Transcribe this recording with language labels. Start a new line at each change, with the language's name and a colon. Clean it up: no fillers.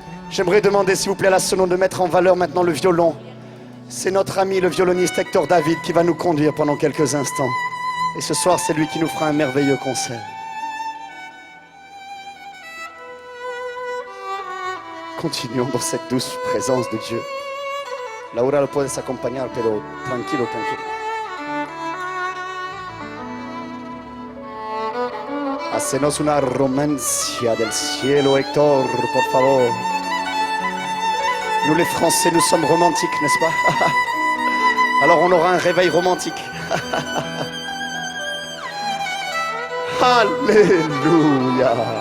French: J'aimerais demander s'il vous plaît à la Sonon de mettre en valeur maintenant le violon. C'est notre ami le violoniste Hector David qui va nous conduire pendant quelques instants. Et ce soir, c'est lui qui nous fera un merveilleux concert. Continuons dans cette douce présence de Dieu.
Spanish: Laura lo puedes acompañar, pero tranquilo. Hacenos una romancia del cielo, Hector, por favor.
French: Nous les Français, nous sommes romantiques, n'est-ce pas? Alors on aura un réveil romantique. Alléluia.